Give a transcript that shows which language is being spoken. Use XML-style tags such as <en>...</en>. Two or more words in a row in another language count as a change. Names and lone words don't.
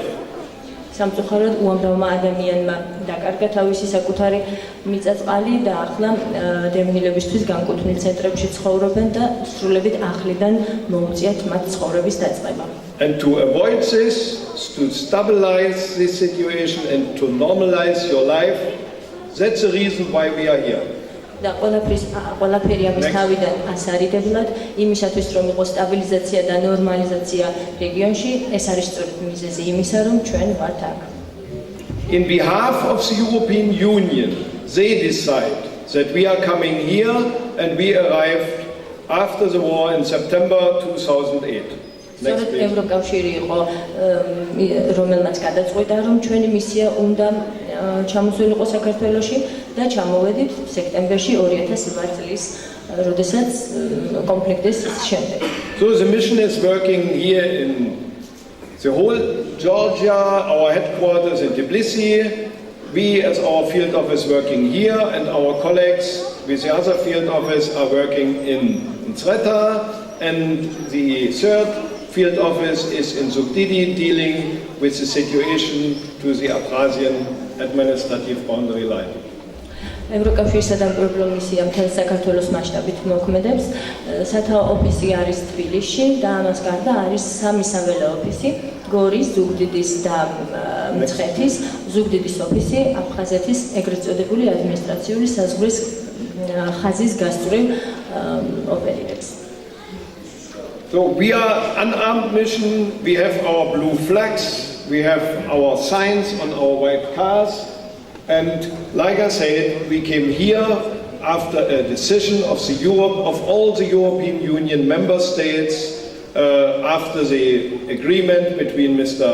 <ka>სამწუხაროდ უამრავმა ადამიანმა დაკარგა თავისი საკუთარი მიწა-წყალი და ახლა დევნილებისთვის განკუთვნილ ცენტრებში ცხოვრობენ და სრულებით ახლიდან მოუწიათ მათ ცხოვრების დაწყება.</ka> <en>And to avoid this, to stabilize this situation and to normalize your life, that's the reason why we are here.</en> <ka>და ყველაფერი ამის თავიდან ასარიდებლად იმისათვის რომ იყოს სტაბილიზაცია და ნორმალიზაცია რეგიონში, ეს არის სწორედ მიზეზი იმისა, რომ ჩვენ ვართ აქ.</ka> <en>In behalf of the European Union, they decide that we are coming here and we arrived after the war in September 2008.</en> <ka>სწორედ ევროკავშირი იყო რომელმაც გადაწყვიტა, რომ ჩვენი მისია უნდა ჩამოსულიყო საქართველოში და ჩამოვედით სექტემბერში 2008 წლის, როდესაც კონფლიქტის შემდეგ.</ka> <en>So the mission is working here in the whole Georgia, our headquarters in Tbilisi. We as our field office working here and our colleagues with the other field office are working in Creta, and the third field office is in Zugdidi dealing with the situation to the Abkhazian administrative boundary line.</en> <ka>ევროკავშირის სადამკვირვებლო მისია მთელ საქართველოს მასშტაბით მოქმედებს. სათაო ოფისი არის თბილისში და ამას გარდა არის სამი საველე ოფისი: გორის, ზუგდიდის და მცხეთის. ზუგდიდის ოფისი აფხაზეთის ეგრეთ წოდებული ადმინისტრაციული საზღვრის ხაზის გასწვრივ ოპერირებს.</ka> <en>So we are an unarmed mission, we have our blue flags, we have our signs on our white cars, and like I said, we came here after a decision of all the European Union member states, after the agreement between Mr.</en>